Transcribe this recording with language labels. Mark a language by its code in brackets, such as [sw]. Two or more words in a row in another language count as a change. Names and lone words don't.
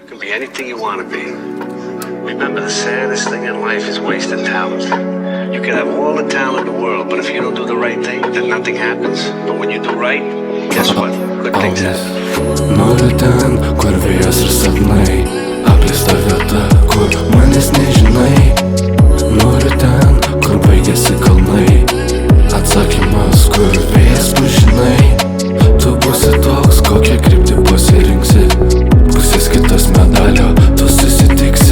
[en] be anything you want to be. Remember, the saddest thing in life is wasted talent. You can have all the talent in the world, but if you don't do the right thing, then nothing happens. But when you do right, guess what? Good things happen. [lt] Noriu ten, kur vėjas ir sapnai, apleista vieta, kur manęs nežinai. Noriu ten, kur baigėsi kalnai, atsakymas, kur vėjas bus žinai. Tu būsi toks, kokią kryptį pasirinksi, pusės kitas medalio, tu susitiksi.